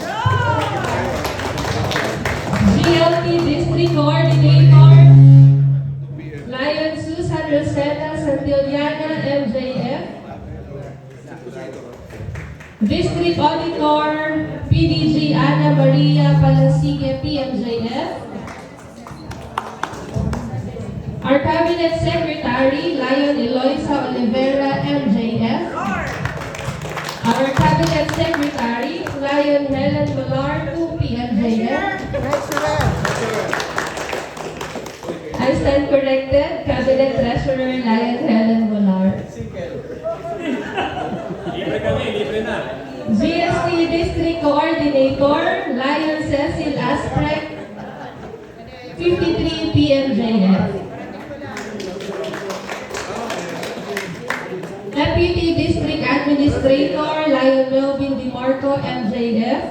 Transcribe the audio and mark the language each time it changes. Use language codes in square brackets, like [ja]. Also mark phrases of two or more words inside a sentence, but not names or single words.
[en] GLT District Coordinator, Lion Susan Rosetta Santillana, MJF. District Auditor, PDG Ana Maria Palasigue, PMJF. Our Cabinet Secretary, Lion Eloisa Olivera, MJF. Our Cabinet Secretary, Lion Helen Malar, 2 PMJF. I stand corrected, Cabinet Treasurer, Lion Helen Malar. GST District Coordinator, Lion Cecil Asprek, 53 PMJF. Deputy District Administrator, Lion Melvin DiMarco, MJF.